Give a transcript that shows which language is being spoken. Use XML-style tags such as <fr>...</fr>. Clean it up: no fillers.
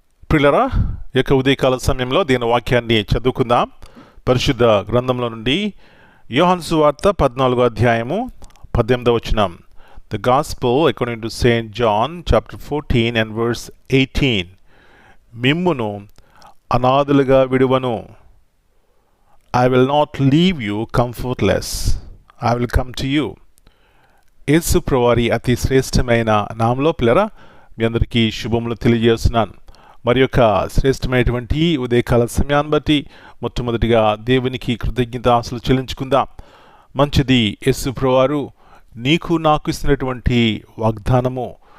<te>ప్రియులారా, ఈ యొక్క ఉదయకాల సమయంలో దీని వాక్యాన్ని చదువుకుందాం. పరిశుద్ధ గ్రంథంలో నుండి యోహాను సువార్త 14వ అధ్యాయము 18వ వచనం.</te> <en>The Gospel according to St. John chapter 14 and verse 18.</en> <te>మిమ్మును అనాథలుగా విడువను.</te> <en>I will not leave you comfortless. I will come to you.</en> <te>యేసు ప్రభువారి అతి శ్రేష్టమైన నామములో పిల్లరా మీ అందరికీ శుభములు తెలియజేస్తున్నాను. మరి యొక్క శ్రేష్టమైనటువంటి ఉదయకాల సమయాన్ని బట్టి మొట్టమొదటిగా దేవునికి కృతజ్ఞతాస్తుతులు చెల్లించుకుందాం. మంచిది యేసు ప్రభువారు నీకు నాకు ఇస్తున్నటువంటి వాగ్దానము.</te>